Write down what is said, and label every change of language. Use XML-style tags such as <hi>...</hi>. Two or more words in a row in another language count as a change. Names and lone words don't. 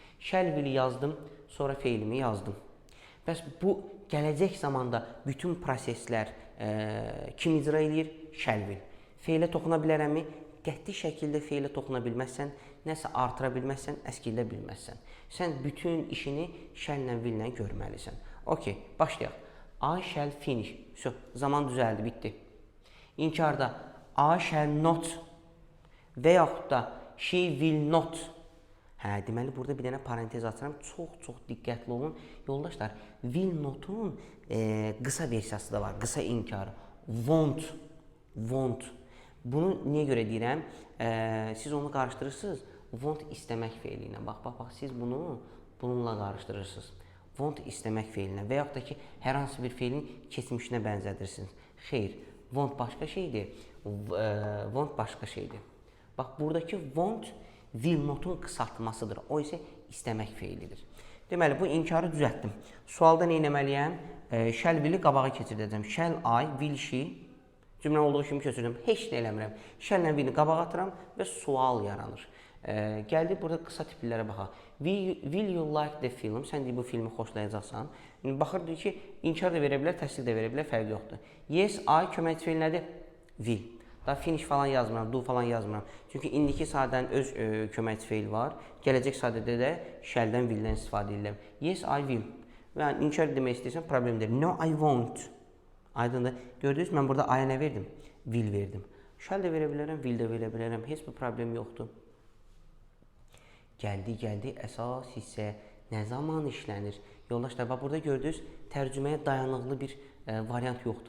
<en>Shall will</en> <az>yazdım, sonra feilimi yazdım. Bəs bu gələcək zamanda bütün proseslər kim icra edir?</az> <en>Shall will.</en> <az>Feilə toxuna bilərəmmi? Qəti şəkildə feilə toxuna bilməzsən, nəsə artıra bilməzsən, əskildə bilməzsən. Sən bütün işini shall ilə will ilə görməlisən. Okey, başlayaq.</az> <en>I shall finish.</en> <az>Zaman düzəldi, bitdi.</az> <en>İnkarda I shall not və yaxud da she will not.</en> <az>Deməli, burada bir dənə parantez açıram. Çox diqqətli olun. Yoldaşlar,</az> <en>will notun</en> <az>qısa versiyası da var, qısa inkarı. Won't. Bunu niyə görə deyirəm? Siz onu qarışdırırsınız. Want istəmək feili ilə. Bax, siz bunu bununla qarışdırırsınız. Want istəmək feilinə və yaxud da ki, hər hansı bir feilin keçmişinə bənzədirsiniz. Xeyr, want başqa şeydir, want başqa şeydir. Bax, buradakı want</az> <en>will notun</en> <az>qısaltmasıdır. O isə istəmək feilidir. Deməli, bu inkarı düzəltdim. Sualda nə etməliyəm?</az> <en>Shall will'i</en> <az>qabağa keçirdəcəm.</az> <en>Shall I, will she?</en> <az>Cümlə olduğu kimi köçürdüm. Heç nə eləmirəm. Shall ilə will'i qabağa atıram və sual yaranır. Gəldik, burada qısa tiplərə baxaq.</az> <en>Will you like the film?</en> <az>Sən deyir, bu filmi xoşlayacaqsan. Baxır ki, inkar da verə bilər, təsdiq də verə bilər, fərqi yoxdur.</az> <en>Yes, I</en> <az>köməkçi feil nədir? Will. Daha finish falan yazmıram, do falan yazmıram. Çünki indiki sadənin öz köməkçi feil var. Gələcək sadədə də shall-dən, will-dən istifadə edirəm.</az> <en>Yes, I will.</en> <az>Və inkar demək istəyirsən, problem deyil.</az> <en>No, I won't.</en> <az>Aydındır. Gördünüz, mən burada I-yə nə verdim? Will verdim. Shall də verə bilərəm, will də verə bilərəm. Heç bir problem yoxdur. Gəldi, əsas hissə nə zaman işlənir? Yoldaşlar, bax, burada gördünüz, tərcüməyə dayanıqlı bir variant yoxdur.</az>